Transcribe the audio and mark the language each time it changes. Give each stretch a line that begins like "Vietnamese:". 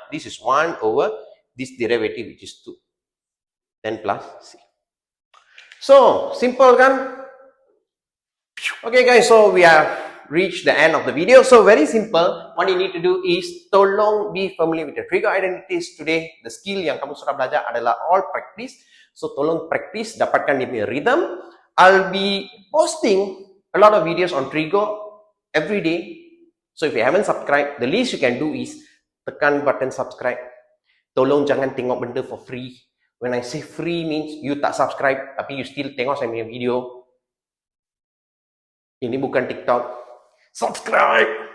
English: This is 1 over this derivative which is 2. Then plus c. So, simple kan? Okay guys, so we have reached the end of the video. So, very simple. What you need to do is,
Malay: tolong
English: be familiar with the trigo identities today.
Malay: The skill yang kamu sudah belajar adalah all practice. So, tolong practice, dapatkan dia punya rhythm.
English: I'll be posting a lot of videos on trigo every day. So, if you haven't subscribed, the least you can do is
Malay: tekan
English: button subscribe.
Malay: Tolong jangan tengok benda
English: for free. When I say free means you tak subscribe tapi you still tengok saya punya video.
Malay: Ini bukan TikTok.
English: Subscribe.